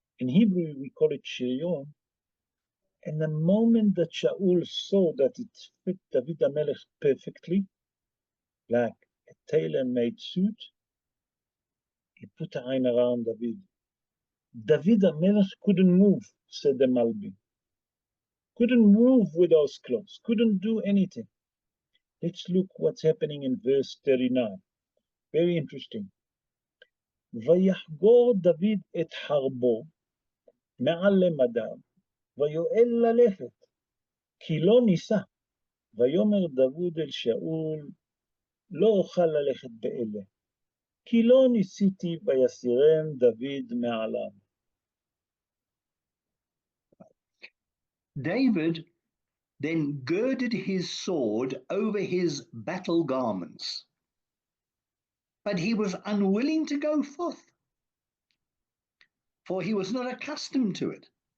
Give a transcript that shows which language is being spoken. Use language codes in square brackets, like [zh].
[en] In Hebrew, we call it shirion. And the moment that Shaul saw that it fit David HaMelech perfectly, like a tailor-made suit, he put an eye around David. David HaMelech couldn't move, said the Malbim. Couldn't move with those clothes, couldn't do anything. Let's look what's happening in verse 39. Very interesting. [he] ויחגור דוד את חרבו מעל למדיו, ויואל ללכת, כי לא ניסה. ויאמר דוד אל שאול, לא אוכל ללכת באלה, כי לא ניסיתי ויסירם דוד מעליו. [en] David then girded his sword over his battle garments, but he was unwilling to go forth, for he was not accustomed to it.